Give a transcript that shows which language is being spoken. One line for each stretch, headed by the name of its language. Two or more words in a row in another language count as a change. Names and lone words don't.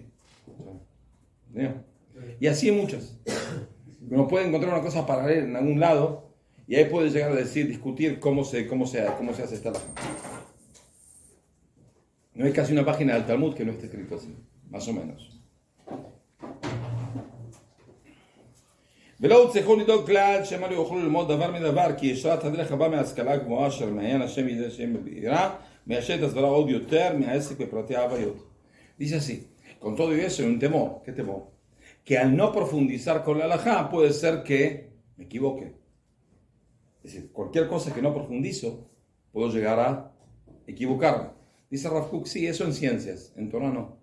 Spanish: ¿Entendido? Y así hay muchas. Uno puede encontrar una cosa paralela en algún lado, y ahí puede llegar a discutir cómo se hace esta halajá. No hay casi una página del Talmud que no esté escrito así, más o menos.
Hebrew: ולא צריכו לדאוג כלל שמא לא יוכלו ללמוד דבר מדבר, כי ישרת הדרך הבא מההשכלה הגבוהה אשר מעיין השם ידי שם בבהירה, מיישב את הסברה עוד יותר מהעסק בפרטי ההוויות.
Spanish: Dice así, con todo eso hay un temor. ¿Qué temor? Que al no profundizar con la halajá puede ser que me equivoque. Es decir, cualquier cosa que no profundizo, puedo llegar a equivocarme. Dice Rav Kook, sí, eso en ciencias, en Torah no.